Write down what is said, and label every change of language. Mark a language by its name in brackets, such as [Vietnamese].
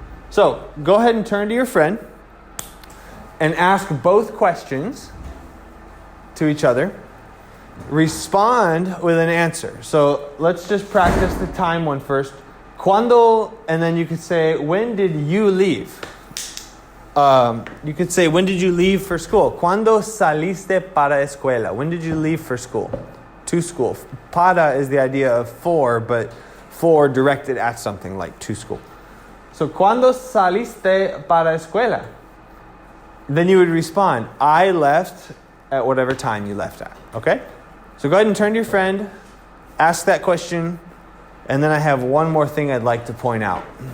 [English] So go ahead and turn to your friend and ask both questions to each other. Respond with an answer. So let's just practice the time one first. Cuando, and then you could say, when did you leave? You could say, when did you leave for school? [Spanish] Cuando saliste para escuela? [English] When did you leave for school? To school. Para is the idea of for, but for directed at something like to school. [Spanish] So, cuando saliste para escuela? [English] Then you would respond, I left at whatever time you left at. Okay? So go ahead and turn to your friend, ask that question, and then I have one more thing I'd like to point out.